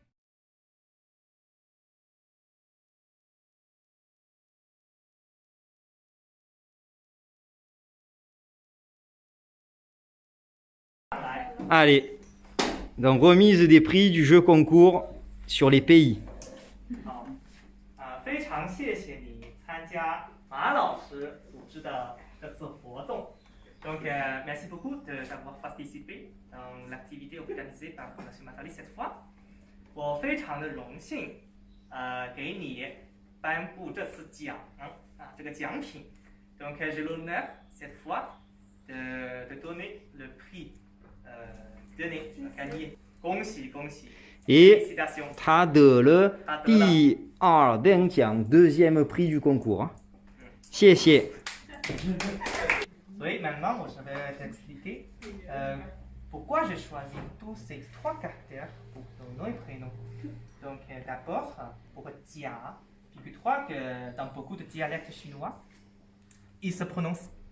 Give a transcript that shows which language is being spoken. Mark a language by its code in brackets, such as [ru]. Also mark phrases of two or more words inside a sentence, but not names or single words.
[fr] Allez, donc remise des prix du jeu concours sur les pays. [zh] 好，非常谢谢你参加马老师组织的这次活动。 [fr] Donc, merci beaucoup d'avoir participé dans l'activité organisée par M. Matali cette fois. [zh] 我非常的荣幸，给你颁布这次奖这个奖品。 [fr] Donc, j'ai l'honneur cette fois de donner le prix gagné. [zh] 恭喜恭喜！ [fr] Et [zh] 他得了第二等奖 [fr] deuxième prix du concours. [zh] 谢谢。 [fr] Oui, maintenant, je vais t'expliquer pourquoi j'ai choisi tous ces trois caractères pour ton nom et prénom. Donc, d'abord, pour Jia, figure-toi que dans beaucoup de dialectes chinois, il se prononce K.